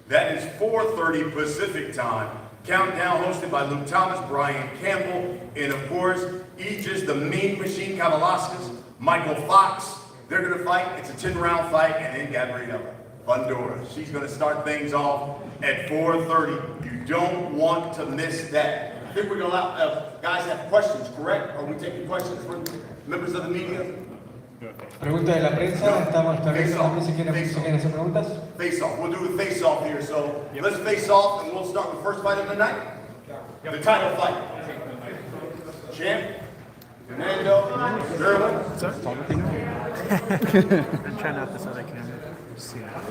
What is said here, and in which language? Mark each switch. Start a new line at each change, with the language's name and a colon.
English: That is 4:30 Pacific time. Countdown hosted by Luke Thomas, Brian Campbell, and of course, Aegis, the Mean Machine Kavalauskas, Michael Fox. They're going to fight. It's a 10-round fight, and then Gabriela Fundora. She's going to start things off at 4:30. You don't want to miss that. I think we're going to allow guys have questions, correct? Are we taking questions from members of the media?
Spanish: Pregunta de la prensa, estamos también si quieren hacer preguntas.
English: Face off. We'll do the face off here. So let's face off, and we'll start with the first fight of the night. The title fight. Champ, Fernando, Errol. I'm trying out this other camera. See